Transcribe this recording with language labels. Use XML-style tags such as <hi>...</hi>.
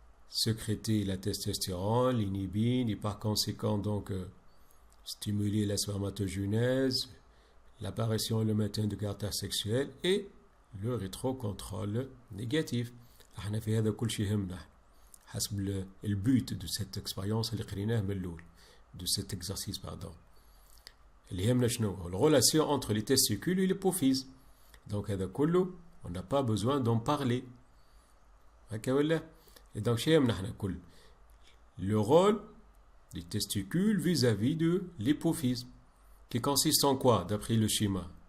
<fr>Sécréter la testostérone, l'inhibine et par conséquent donc stimuler la spermatogenèse, l'apparition et le maintien du caractère sexuel et le rétrocontrôle négatif.</fr> <ar>احنا في هذا كل شيء يهمنا حسب البوت</ar> <fr>de cette expérience</fr> <ar>اللي قريناه من الاول</ar> <fr>de cet exercice pardon.</fr> <ar>اللي يهمنا شنو؟</ar> <fr>la relation entre les testicules et l'hypophyse. Donc</fr> <ar>هذا كله</ar> <fr>on n'a pas besoin d'en parler.</fr> <ar>هكا ولا؟</ar> <fr>Et donc</fr> <ar>شنو يهمنا احنا كل</ar> <fr>le rôle des testicules vis-à-vis de l'hypophyse qui consiste en quoi d'après le schéma?</fr>